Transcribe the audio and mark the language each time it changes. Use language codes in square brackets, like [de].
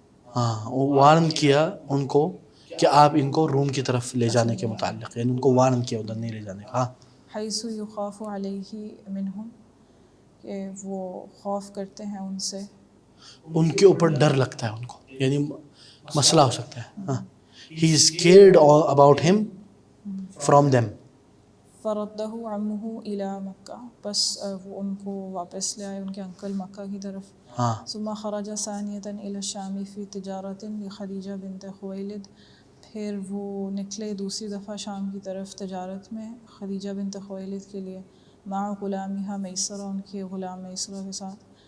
[ur] ہاں، وارن کیا ان کو کہ آپ ان کو روم کی طرف لے جانے کے متعلق، یعنی ان کو وارن کیا ادھر نہیں لے جانے کا. ہاں، [ar] حیث یخاف علیہ منہم، [ur] کہ وہ خوف کرتے ہیں ان سے، ان کے اوپر ڈر لگتا ہے ان کو، یعنی مسئلہ ہو سکتا ہے. [en] ہاں، he is scared about him from them. [ar] فردہ عمہ الی مکہ، [ur] بس وہ ان کو واپس لے آئے ان کے انکل مکہ کی طرف. ہاں، [ar] ثم خرج ثانیۃ الی الشام فی تجارۃ لخدیجہ بنت خویلد، [ur] پھر وہ نکلے دوسری دفعہ شام کی طرف تجارت میں خدیجہ بنت خویلد کے لیے، [ar] مع غلامها میسرہ، [ur] ان کے غلام میسرہ کے ساتھ.